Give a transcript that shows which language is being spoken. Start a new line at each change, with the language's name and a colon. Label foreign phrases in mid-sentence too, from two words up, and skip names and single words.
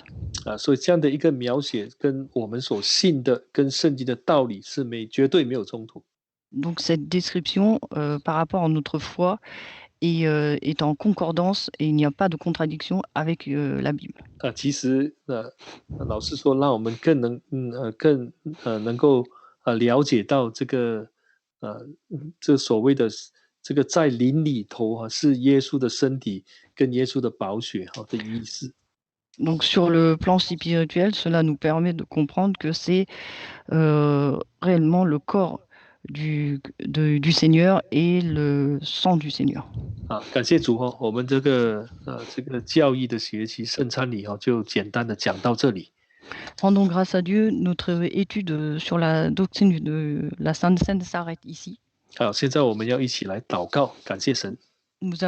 Chinese: 所以这样的一个描写跟我们所信的、跟圣经的道理是绝对没有冲突。
French: Donc cette description par rapport à notre foi est en concordance et il n'y a pas de contradiction avec la Bible.
Chinese: 其实老实说，让我们更能够了解到这所谓的这个在灵里头是耶稣的身体跟耶稣的宝血的意思。
French: Donc sur le plan spirituel, cela nous permet de comprendre que c'est réellement le corps du Seigneur et le sang du Seigneur.
Chinese: 感谢主我们这个教义的学习圣餐礼就简单的讲到这里。
French: Rendons grâce à Dieu, notre étude sur la doctrine de la Sainte Seine s'arrête ici.
Chinese: 好，现在我们要一起来祷告，感谢神。
French: Nous